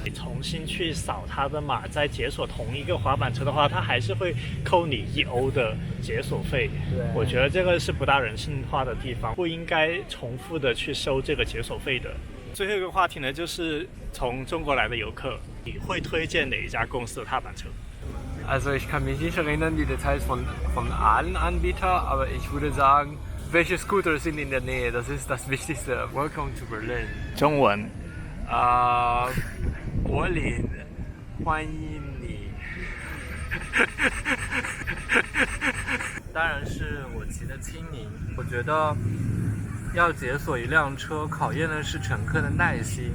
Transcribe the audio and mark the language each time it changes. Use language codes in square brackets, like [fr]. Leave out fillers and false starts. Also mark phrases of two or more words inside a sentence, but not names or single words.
[zh] 你重新去扫它的码，再解锁同一个滑板车的话，它还是会扣你1欧的解锁费。对，我觉得这个是不大人性化的地方，不应该重复的去收这个解锁费的。最后一个话题呢，就是从中国来的游客，你会推荐哪一家公司的踏板车 [de] Also ich kann mich nicht erinnern, die Details von allen Anbietern, aber ich würde sagen,welche Scooter sind in der Nähe? Das ist das Wichtigste. [en] Welcome to Berlin. [zh] 中文柏林，欢迎你。当然是我骑的青柠。我觉得要解锁一辆车，考验的是乘客的耐心。